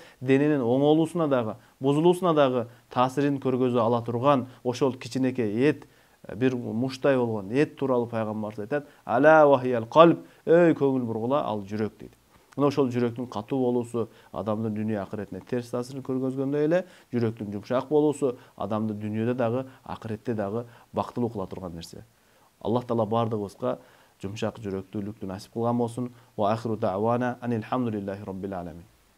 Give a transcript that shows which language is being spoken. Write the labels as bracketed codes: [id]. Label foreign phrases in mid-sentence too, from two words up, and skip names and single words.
[ky] Дененин оңолуусуна дагы, бузулуусуна дагы таасирин көргөзө ала турган ошол кичинекей эт, бир муштай болгон эт тууралуу Пайгамбарыбыз айтат: [ar] "ألا وهي القلب", [ky] эй көңүл бургула, ал жүрөк дейт. Мына ошол жүрөктүн катуу болуусу адамдын дүйнө акыретине терс таасирин көргөзгөндөй эле, жүрөктүн жумшак болуусу адамды дүйнөдө дагы, акыретте дагы бактылуу кыла турган нерсе. Аллах Таала бардыгыбызга жумшак жүрөктүүлүктү насип кылган болсун. [ar] وآخر دعوانا أن الحمد لله رب العالمين.